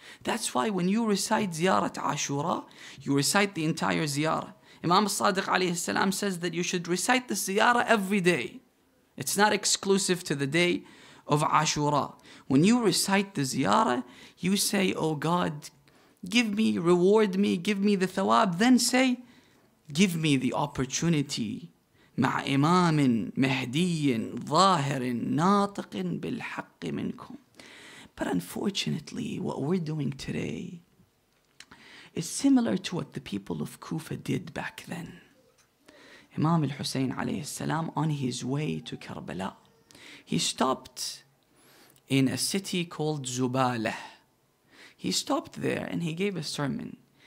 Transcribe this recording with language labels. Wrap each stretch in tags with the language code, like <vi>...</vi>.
<en>That's why when you recite Ziyarat Ashura, you recite the entire ziyarah. Imam Sadiq alayhi salam says that you should recite the ziyarah every day. It's not exclusive to the day of Ashura. When you recite the ziyarah, you say, oh God, give me, reward me, give me the thawab. Then say, give me the opportunity</en> <ar>مع إمام مهدي ظاهر ناطق بالحق منكم.</ar> <en>But unfortunately, what we're doing today is similar to what the people of Kufa did back then. Imam al-Hussein alayhi salam, on his way to Karbala, he stopped in a city called Zubalah. He stopped there and he gave a sermon.</en>